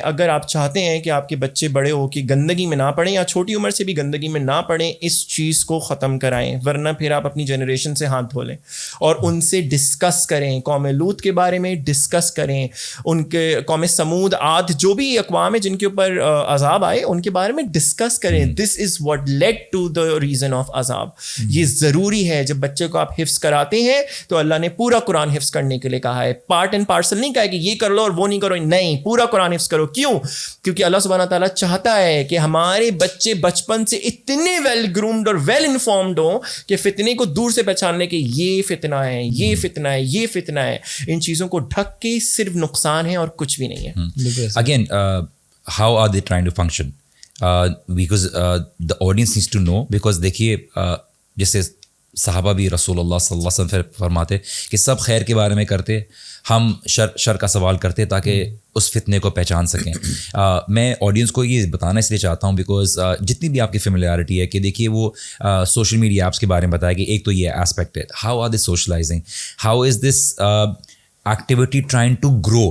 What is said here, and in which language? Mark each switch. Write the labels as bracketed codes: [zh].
[ur] اگر آپ چاہتے ہیں کہ آپ کے بچے بڑے ہو کے گندگی میں نہ پڑیں, یا چھوٹی عمر سے بھی گندگی میں نہ پڑیں, اس چیز کو ختم کرائیں, ورنہ پھر آپ اپنی جنریشن سے ہاتھ دھو لیں. اور ان سے ڈسکس کریں, قوم لوط کے بارے میں ڈسکس کریں, ان کے قوم سمود, عاد, جو بھی اقوام ہے جن کے اوپر عذاب آئے ان کے بارے میں ڈسکس کریں. [en] This is what lead to the reason of عذاب. [ur] یہ ضروری ہے. جب بچے کو آپ حفظ کراتے ہیں تو اللہ نے پورا قرآن حفظ کرنے کے لیے کہا ہے. پارٹ اینڈ پارسل نہیں کہا ہے کہ یہ کر لو اور وہ نہیں کرو, نہیں, پورا قرآن حفظ کرو. کیوں؟ کیونکہ اللہ سبحانہ تعالیٰ چاہتا ہے کہ ہمارے بچے بچپن سے اتنے ویل گرومڈ اور ویل انفارمڈ ہوں کہ فتنے کو دور سے پہچاننے کے یہ فتنہ ہے, یہ فتنہ ہے, یہ فتنہ ہے. ان چیزوں کو ڈھک کے صرف نقصان ہے اور کچھ بھی نہیں ہے. [en] Again, how are they trying to function? Because the audience needs to know, because [ur] دیکھیے جیسے صحابہ بھی رسول اللہ صلی اللہ علیہ وسلم فرماتے کہ سب خیر کے بارے میں کرتے, ہم شر کا سوال کرتے تاکہ اس فتنے کو پہچان سکیں. میں آڈینس کو یہ بتانا اس لیے چاہتا ہوں بیکاز جتنی بھی آپ کی فیملیرٹی ہے کہ دیکھیے وہ سوشل میڈیا ایپس کے بارے میں بتایا کہ ایک تو یہ ایسپیکٹ ہے, [en] How are they socialising, how is this activity trying to grow.